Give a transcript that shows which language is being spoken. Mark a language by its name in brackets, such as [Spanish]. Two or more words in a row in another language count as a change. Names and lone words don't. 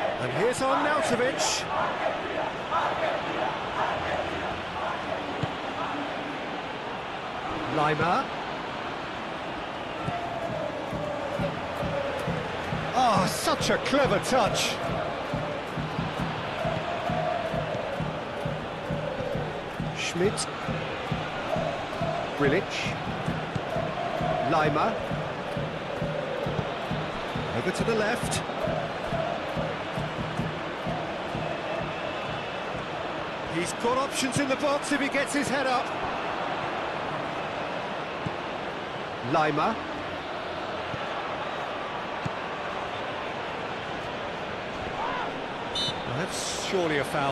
[English] And here's Arnautovic. Lima. Oh, such a clever touch. Schmidt. Grilic. Lima. Over to the left. He's got options in the box if he gets his head up. Lima. Well, that's surely a foul.